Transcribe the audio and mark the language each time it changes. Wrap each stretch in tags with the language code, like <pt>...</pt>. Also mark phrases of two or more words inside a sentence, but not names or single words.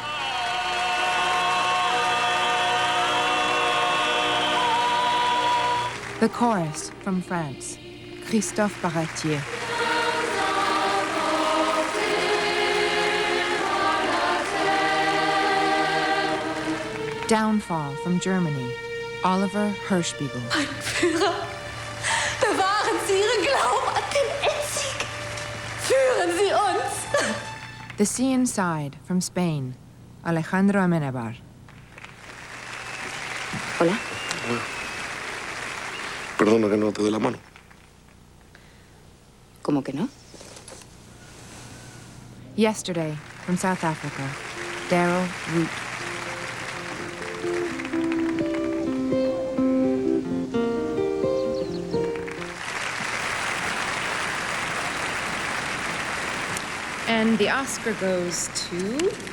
<en>The Chorus from France, Christophe Baratier. Downfall from Germany, Oliver Hirschbiegel.</en> <de>Mein Führer, bewahren Sie Ihren Glauben an den Endsieg. Führen Sie uns.</de> <en>The Sea Inside from Spain, Alejandro Amenabar.</en> <es>Hola. Perdona que no te dé la mano. ¿Cómo que no?</es> <en>Yesterday from South Africa, Daryl Root. And the Oscar goes to...</en>